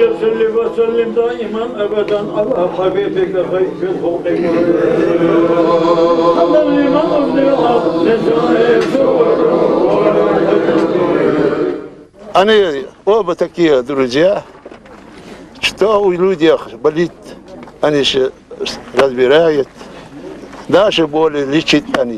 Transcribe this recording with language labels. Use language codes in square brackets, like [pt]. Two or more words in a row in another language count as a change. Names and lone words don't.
[ar] وصل وسلم دائما ابدا على حبيبك خير الخلق [ru] Они оба такие друзья, что у людей болит, они же разбирают, даже боли лечат они.